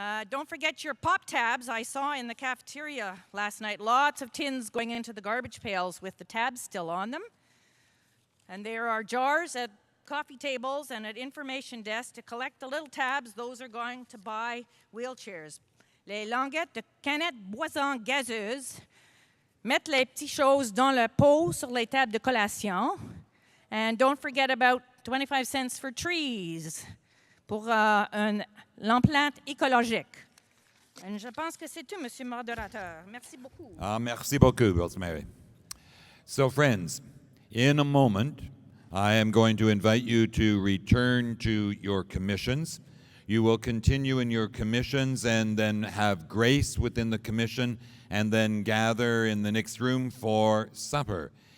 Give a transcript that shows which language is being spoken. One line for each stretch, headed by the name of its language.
English: Don't forget your pop tabs. I saw in the cafeteria last night lots of tins going into the garbage pails with the tabs still on them. And there are jars at coffee tables and at information desks to collect the little tabs. Those are going to buy wheelchairs.
French: Les languettes de canettes boisson gazeuse mettent les petites choses dans le pot sur les tables de collation.
English: And don't forget about 25 cents for trees
French: pour l'emplante écologique. Et je pense que c'est tout, Monsieur le modérateur. Merci beaucoup. Merci beaucoup, Rosemary.
English: So, friends, in a moment, I am going to invite you to return to your commissions. You will continue in your commissions and then have grace within the commission and then gather in the next room for supper.